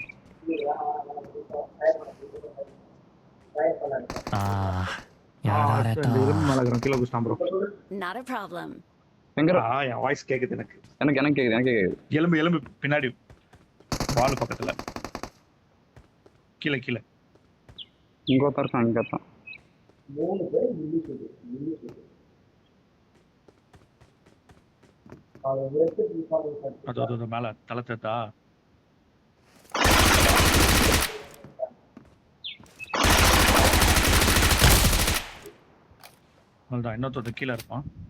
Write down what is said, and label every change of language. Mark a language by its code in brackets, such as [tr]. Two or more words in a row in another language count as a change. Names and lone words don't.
[ja] ああやられた [ta] இந்த இரும்பு மேல இருக்கிற கீழே குஸ்டான் ப்ரோ [en] Not a problem. [ta] எங்க என் வாய்ஸ் கேக்குது எனக்கு எனக்கு கேக்குது எலும்பு பின்னாடி வால் பக்கத்துல கீழே இங்க ஒருத்தன் இருக்கான் இங்க ஒருத்தன் அது மேல தலை தத்தா அவ்வளோதான் இன்னொருத்தர் கீழே இருப்பான்